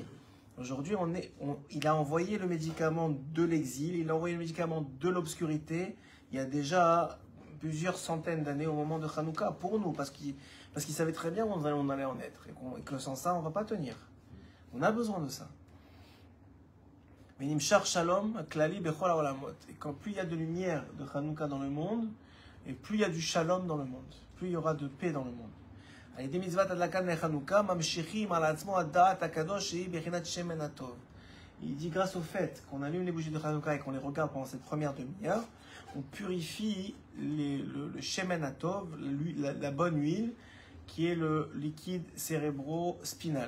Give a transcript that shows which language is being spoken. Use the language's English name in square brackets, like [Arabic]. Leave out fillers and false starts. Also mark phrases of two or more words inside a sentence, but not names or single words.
[French] Aujourd'hui, il a envoyé le médicament de l'exil, il a envoyé le médicament de l'obscurité. Il y a déjà plusieurs centaines d'années au moment de Hanouka pour nous, parce qu'il savait très bien où on allait en être, et que sans ça, on ne va pas tenir. On a besoin de ça. [Hebrew] נמשך שלום, כללי בכל העולמות. [French] Et quand plus il y a de lumière de Hanouka dans le monde, et plus il y a du shalom dans le monde, plus il y aura de paix dans le monde. Il dit grâce au fait qu'on allume les bougies de Hanouka et qu'on les regarde pendant cette première demi-heure, on purifie le [Hebrew] שמן הטוב, [French] la bonne huile, qui est le liquide cérébro-spinal.